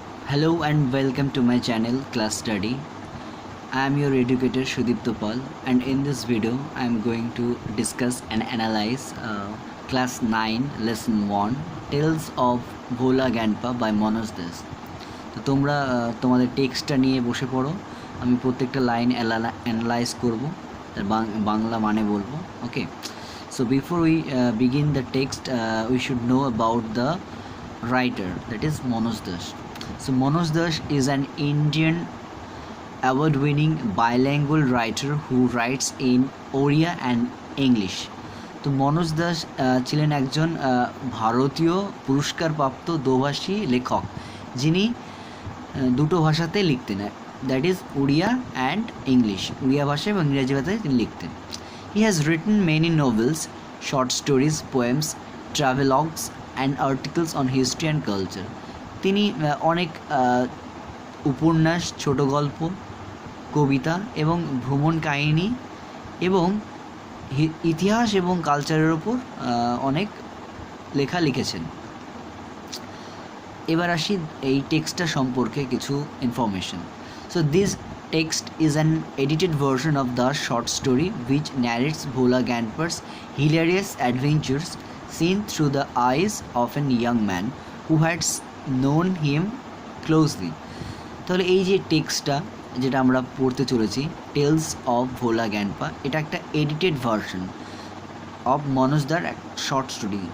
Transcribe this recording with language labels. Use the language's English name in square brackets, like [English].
[English] Hello and welcome to my channel Class Study. I am your educator Shudipto Pal, and in this video I am going to discuss and analyze Class 9 Lesson 1 Tales of Bhola Ganpa by Manoj Das. [Bangla] তো তোমরা তোমাদের টেক্সটটা নিয়ে বসে পড়ো। আমি প্রত্যেকটা line analyse করব, তার বাংলা মানে বলবো। [English] Okay, so before we begin the text, we should know about the writer, that is Manoj Das. So Manoj Das is an Indian award-winning bilingual writer who writes in Oriya and English. [Bangla] তো মনোজ দাস ছিলেন একজন ভারতীয় পুরস্কারপ্রাপ্ত দোভাষী লেখক, যিনি দুটো ভাষাতে লিখতেন, [English] That is Oriya and English. [Bangla] উড়িয়া ভাষা এবং ইংরেজি ভাষায় তিনি লিখতেন। [English] He has written many novels, short stories, poems, travelogues and articles on history and culture. [Bangla] তিনি অনেক উপন্যাস, ছোট গল্প, কবিতা এবং ভ্রমণ কাহিনী এবং ইতিহাস এবং কালচারের ওপর অনেক লেখা লিখেছেন। এবার আসি এই টেক্সটটা সম্পর্কে কিছু information. [English] So this text is an edited version of the short story which narrates Bhola Ganpa's hilarious adventures seen through the eyes of a young man who had known him closely. [Bangla] তাহলে এই যে টেক্সটটা যেটা আমরা পড়তে চলেছি, tales of ভোলা গ্যানপা, এটা একটা এডিটেড ভার্সন অফ মনোজ দার শর্ট স্টোরি।